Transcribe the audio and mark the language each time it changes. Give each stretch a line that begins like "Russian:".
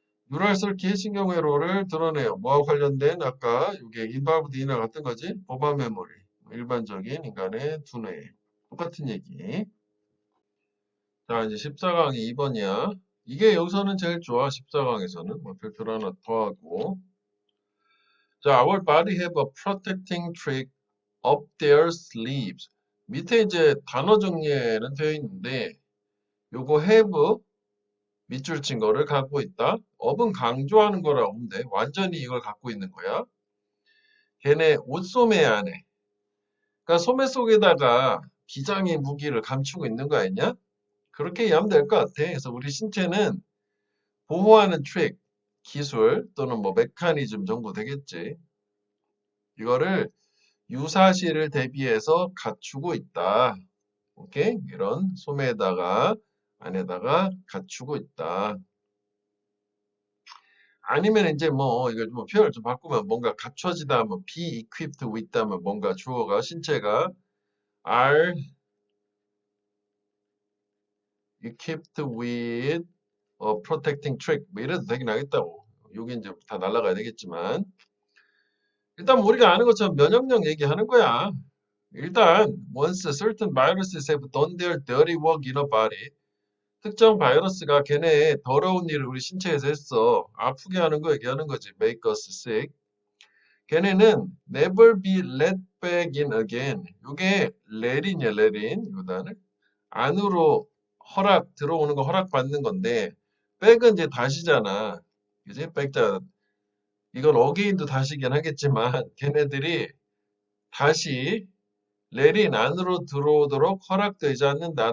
Korean: 뉴럴 서킷 신경회로를 드러내요. 뭐와 관련된 아까 이게 인발브드 이나 같은 거지. 버바 메모리. 일반적인 인간의 두뇌. 똑같은 얘기. 자, 이제 14강이 2번이야. 이게 여기서는 제일 좋아. 14강에서는. 뭐 별표 하나 더 하고.
English: 자, our body have a protecting trick up their sleeves.
Korean: 밑에 이제 단어 정리에는 되어 있는데 요거 have 밑줄 친 거를 갖고 있다. 업은 강조하는 거라고 보면 돼. 완전히 이걸 갖고 있는 거야. 걔네 옷소매 안에. 그러니까 소매 속에다가 비장의 무기를 감추고 있는 거 아니냐? 그렇게 이해하면 될 것 같아. 그래서 우리 신체는 보호하는 트릭, 기술 또는 뭐 메커니즘 정도 되겠지. 이거를 유사시를 대비해서 갖추고 있다. 오케이? 이런 소매에다가 안에다가 갖추고 있다. 아니면 이제 뭐 이걸 뭐 표현을 좀 바꾸면 뭔가 갖춰지다 뭐
English: be equipped with
Korean: 다면 뭔가 주어가 신체가
English: are equipped with a protecting trick
Korean: 뭐 이래도 되긴 하겠다고. 여기 이제 다 날라가야 되겠지만 일단 뭐 우리가 아는 것처럼 면역력 얘기하는 거야. 일단
English: once certain viruses have done their dirty work in a body
Korean: 특정 바이러스가 걔네의 더러운 일을 우리 신체에서 했어. 아프게 하는 거 얘기하는 거지.
English: make us sick.
Korean: 걔네는
English: never be let back in again.
Korean: 이게 let인이야, let인. 이 단어. 안으로 들어오는 거 허락받는 건데, back은 이제 다시잖아. 그지? back자. 이건 again도 다시긴 하겠지만, 걔네들이 다시 let인 안으로 들어오도록 허락되지 않는다.